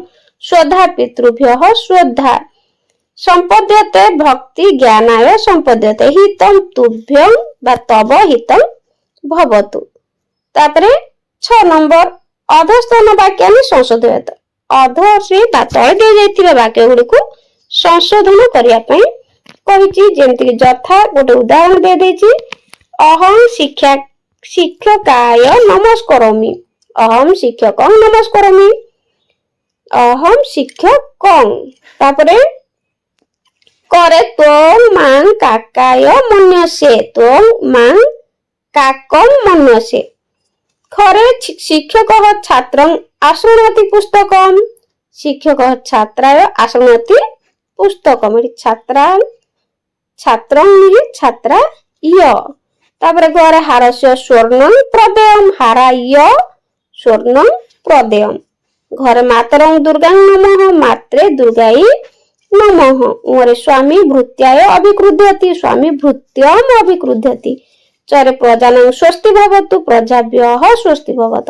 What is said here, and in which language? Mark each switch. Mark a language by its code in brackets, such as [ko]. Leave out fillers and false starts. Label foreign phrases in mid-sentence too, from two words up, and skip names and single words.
[sa] श्रद्धा पितृभ्यः श्रद्धा। संपद्यते भक्ति ज्ञानाय संपद्यते। हितं तुभ्यं बा तव हितं भवतु। तापरे 6 नंबर अधस्थान वाक्यानि संशोधयत। [or] ଅଧଶ୍ରୀ ବା ତଳେ ଦେ ଯାଇଥିବା ବାକ୍ୟ ଗୁଡ଼ିକୁ ସଂଶୋଧନ କରିବା ପାଇଁ କହିଛି। ଯେମିତି କି ଯଥା ଗୋଟେ ଉଦାହରଣ ଦେ ଦେଛି, [sa] अहं शिक्षकाय नमस्करोमि। अहं शिक्षकं नमस्करोमि। अहं शिक्षकं। तापरे करे त्वं मां काकाय मन्यसे। त्वं मां काकं मन्यसे। खरे शिक्षकः छात्रं आशृणोति पुस्तकं। शिक्षकः छात्राय आशृणोति पुस्तकं। छात्रं छात्रा य। तापर घरे हारस्य स्वर्णं प्रदेयं। हाराय स्वर्णं प्रदेयं। घरे मातरं दुर्गां नमः। मात्रे दुर्गायै नमः। उरे स्वामी भृत्याय अभिक्रुध्यति। स्वामी भृत्यं अभिक्रुध्यति। चरे प्रजानां स्वस्ति भवतु प्रजाभ्यः स्वस्ति भवतु।